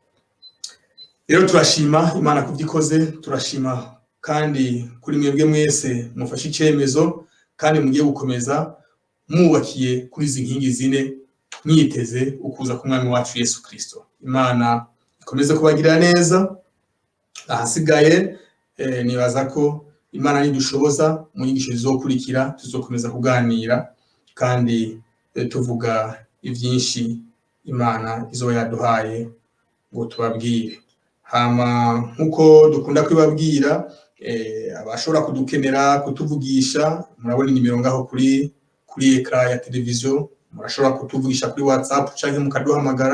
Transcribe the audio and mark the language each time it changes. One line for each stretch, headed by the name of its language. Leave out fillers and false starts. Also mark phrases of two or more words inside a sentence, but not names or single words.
Rundi: Rero turashima Imana kubyikoze, turashima kandi kuri mwebwe mwese mufashe icyemezo, kandi mugiye gukomeza mwubakiye kuri izi nkingi zine, mwiteze ukuza ku mwami wacu Yesu Kristo. Imana ikomeze kubagirira neza. Ahasigaye nibaza ko Imana nidushoboza mu nyigisho zizokurikira tuzokomeza kuganira, kandi tuvuga ivyinshi Imana izoba yaduhaye ngo tubabwire. Hama nkuko dukunda kwibabwira, abashobora kudukenera kutuvugisha, murabona nimero ngaho kuri ekra ya televiziyo, murashobora kutuvugisha kuri WhatsApp canke mukaduhamagara.